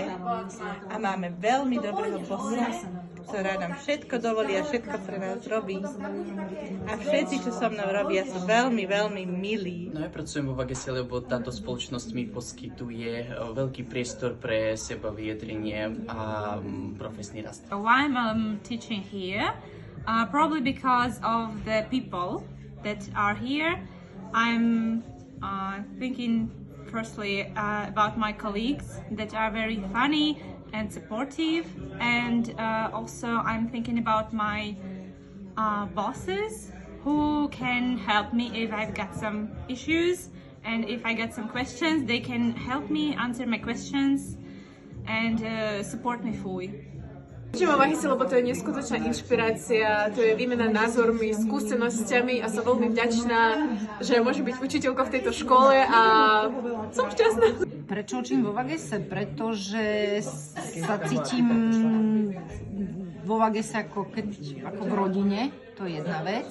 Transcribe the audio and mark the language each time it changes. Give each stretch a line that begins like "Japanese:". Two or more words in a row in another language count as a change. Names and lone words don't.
Slovak: A máme veľmi dobrého bossa, ktorá nám všetko dovolí a všetko pre nás robí. A všetci, čo so mnou robia, sú veľmi, veľmi milí. No ja pracujem vo Vagese, lebo táto spoločnosť mi poskytuje veľký priestor pre seba vyjadrenie a profesný rast.
English: Why I'm teaching here? Probably because of the people that are here. I'm thinking firstly about my colleagues that are very funny and supportive, and also I'm thinking about my bosses who can help me if I've got some issues, and if I get some questions, they can help me answer my questions and support me fully.
Slovak: Učím vo Vagese, lebo to je neskutočná inšpirácia, to je výmena názormi, skúsenosťami a som veľmi vďačná, že môžem byť učiteľkou v tejto škole a som šťastná. Prečo učím vo Vagese? Pretože sa cítim vo Vagese ako v rodine, to je jedna vec.